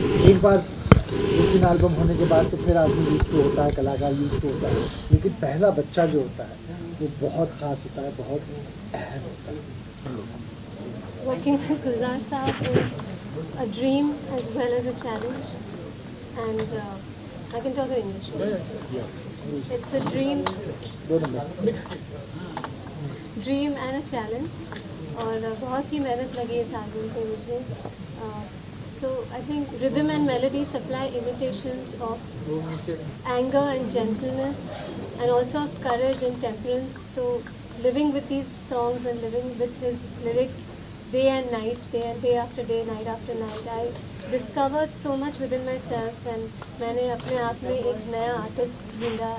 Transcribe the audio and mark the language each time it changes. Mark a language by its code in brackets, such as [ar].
[hi] एक बार 2-3 एल्बम होने के बाद तो फिर आदमी यूज़ टू होता है, कलाकार यूज़ टू होता है, लेकिन पहला बच्चा जो होता है वो बहुत ख़ास होता है, बहुत अहम होता है। [en] Working with Gulzar Saab is a dream as well as a challenge, and I can talk in English. It's a dream and a challenge. [hi] और बहुत ही मेहनत लगी इस एल्बम पे मुझे. [en] So I think rhythm and melody supply imitations of anger and gentleness, and also of courage and temperance. So living with these songs and living with his lyrics day and night, day after day, night after night, I discovered so much within myself, and [hi] मैंने अपने आप में एक नया artist ढूंढा.